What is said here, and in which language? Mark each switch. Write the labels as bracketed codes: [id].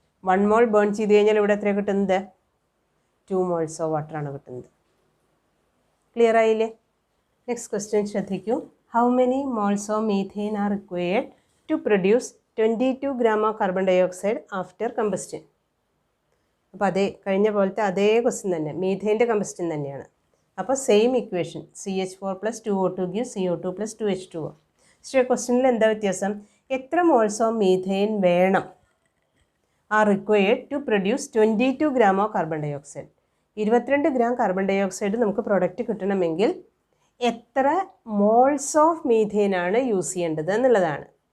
[ml] 1 മോൾ burn ചെയ്ത് കഴിഞ്ഞാൽ ഇവിടെ എത്രയാണ് കിട്ടുന്നത്? 2 മോൾസ് ഓഫ് വാട്ടറാണ് കിട്ടുന്നത്. ക്ലിയർ ആയില്ലേ? നെക്സ്റ്റ് ക്വസ്റ്റ്യൻ ശ്രദ്ധിക്കൂ. [en] How many moles of methane are required to produce 22 gram of carbon dioxide after combustion? [ml] അപ്പോൾ കഴിഞ്ഞ പോലത്തെ അതേ ക്വസ്റ്റ്യൻ തന്നെ, മീഥെയിൻ്റെ കമ്പസ്റ്റൻ തന്നെയാണ്. അപ്പോൾ same equation, CH4 + 2O2 gives CO2 + 2H2O. പക്ഷേ ക്വസ്റ്റ്യനിൽ എന്താ വ്യത്യാസം? [en] എത്ര moles of methane വേണം are required to produce 22 gram of carbon dye oxide. [ml] 22 gram carbon dye oxide നമുക്ക് പ്രൊഡക്റ്റ് കിട്ടണമെങ്കിൽ എത്ര മോൾസ് ഓഫ് മീഥെയിൻ ആണ് യൂസ് ചെയ്യേണ്ടത് എന്നുള്ളതാണ്.